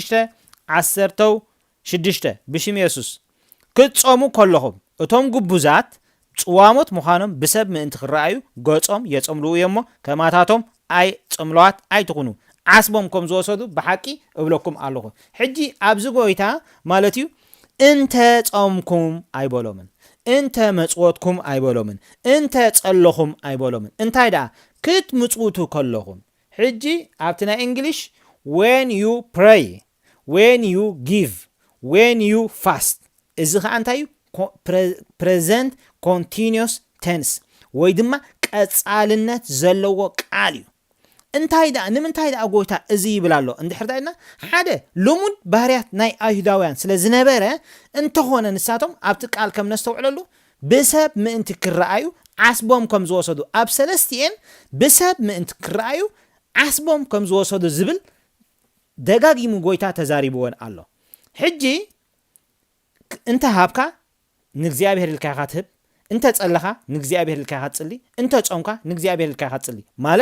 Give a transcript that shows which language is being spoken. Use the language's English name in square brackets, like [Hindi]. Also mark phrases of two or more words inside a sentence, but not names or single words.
[Tigrinya] 6:16 ብሽም ኢየሱስ ክትጾሙ ከለኹም እቶም ጉቡዛት ጽዋሞት ምዃኖም ብሰብ ምእንቲ ክረኣዩ ገጾም የጸምልኡ እዮም እሞ ከማታቶም ኣይ ጽምለዋት ኣይትኹኑ ዓስቦም ከም ዝወሰዱ ብሓቂ እብለኩም ኣለኹ። ሕጂ ኣብዚ ጎይታ ማለት እዩ እንተ ጾምኩም ኣይበሎምን እንተ መጽወትኩም ኣይበሎምን እንተ ጸለኹም ኣይበሎምን እንታይ ደኣ ክትምጽውቱ ከለኹም። ሕጂ ኣብቲ ናይ እንግሊሽ [English] when you pray when you give when you fast [Tigrinya] እዚ ከዓ እንታይ እዩ [English] present continuous tense [Tigrinya] ወይ ድማ ቀጻልነት ዘለዎ ቃል እዩ። እንታይ ደኣ ንምንታይ ደኣ ጎይታ እዚ ይብል ኣሎ እንድሕር ዳኢልና ሓደ ልሙድ ባህርያት ናይ ኣይሁዳውያን ስለ ዝነበረ እንተኾነ ንሳቶም ኣብቲ ቃል ከም ነስተውዕለሉ ብሰብ ምእንቲ ክረኣዩ ዓስቦም ከም ዝወሰዱ ኣብ ሰለስቲኤን ብሰብ ምእንቲ ክረኣዩ ዓስቦም ከም ዝወሰዱ ዝብል ደጋጊሙ ጎይታ ተዛሪብዎን ኣሎ። ሕጂ እንተ ሃብካ ንእግዚአብሔር ኢልካ ኢኻ ትህብ፣ እንተ ጸለኻ ንእግዚአብሔር ኢልካ ኢኻ ትጽሊ፣ እንተ ጾምካ ንእግዚአብሔር ኢልካ ኢኻ ትጽሊ ማለት